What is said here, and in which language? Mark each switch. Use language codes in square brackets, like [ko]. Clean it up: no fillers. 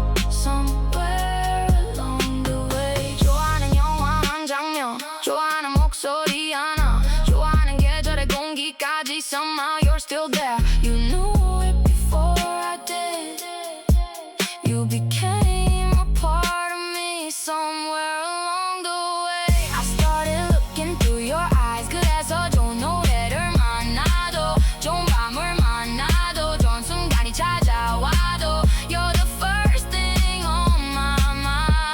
[en] Somewhere along the way [ko] 좋아하는 영화 한 장면, 좋아하는 목소리 하나, 좋아하는 계절의 공기까지 [en] Somehow you're still there. You knew it before I did. You became a part of me somewhere along the way. I started looking through your eyes. [ko] 그래서 좋은 노래를 만나도 좋은 밤을 만나도 좋은 순간이 찾아와도 [en] You're the first thing on my mind.